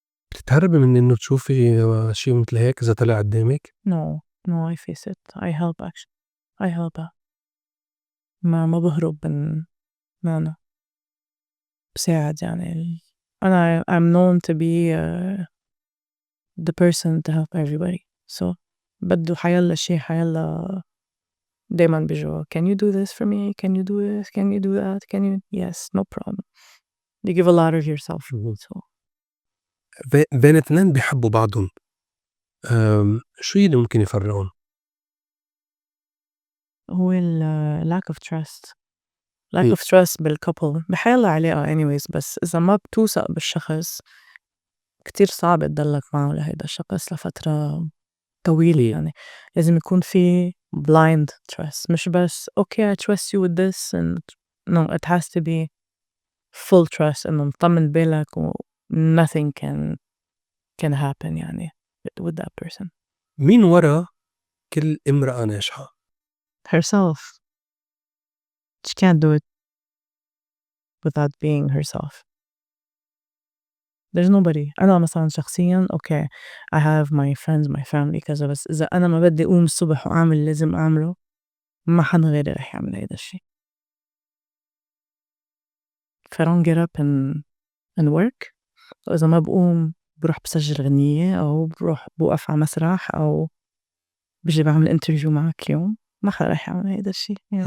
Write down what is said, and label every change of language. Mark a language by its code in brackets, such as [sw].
[ar] بتتهربي من إنه تشوفي شي متل هيك إذا طلع قدّامِك؟ [en] No, no, I face it. I help actually. I help out. [ar] ما باهرب من no. بساعد يعني أنا [en] I'm known to be the person to help everybody. So [ar] بده حيلّا شي حيلّا دايمًا بيجوا [en] can you do this for me? Can you do this? Can you do that? Can you yes, no problem. You give a lot of yourself. Um. So [ar] بين اتنين بيحبّوا بعضُن، شو يلّي ممكن يفرّقُن؟ [en] هو lack of trust. lack um. [ar] of trust بالcouple بحيلّا علاقة anyways، بس إذا ما بتوثق بالشخص كتير صعب تضلّك معه لهيدا الشخص لفترة طويلة يعني. لازم يكون في [en] blind trust، مش بس okay I trust you with this and no, it has to be full trust [ar] إنه مطمن بالك و [en] nothing can happen يعني with that person. [ar] مين ورا كل امرأة ناجحة؟ [en] herself. She can't do it without being herself. There's nobody. [ar] أنا مثلًا شخصيًا [en] okay I have my friends my family [ar] كذا، بس إذا أنا ما بدي أقوم الصبح وأعمل اللي لازم أعمله ما حدا غيري رح يعمل هيدا الشي. [en] if I don't get up and work، [ar] وإذا ما باقوم باروح باسجّل غنيّة أو بوقف على مسرح أو بيجي باعمل interview معك اليوم، ما حدا رح يعمل هيدا الشي yeah.